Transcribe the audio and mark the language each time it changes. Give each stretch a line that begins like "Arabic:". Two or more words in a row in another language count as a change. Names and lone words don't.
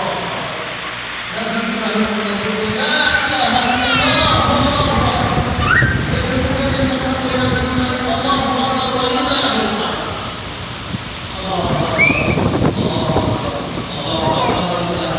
Indonesian: Nabi Ibrahim menyebut
Arabic: la ilaha illallah, Allahu Akbar.
Indonesian: Kemudian satu kalimat selain
Arabic: Allahu Akbar wa lillahi alhamd. Allahu Akbar, Allahu Akbar.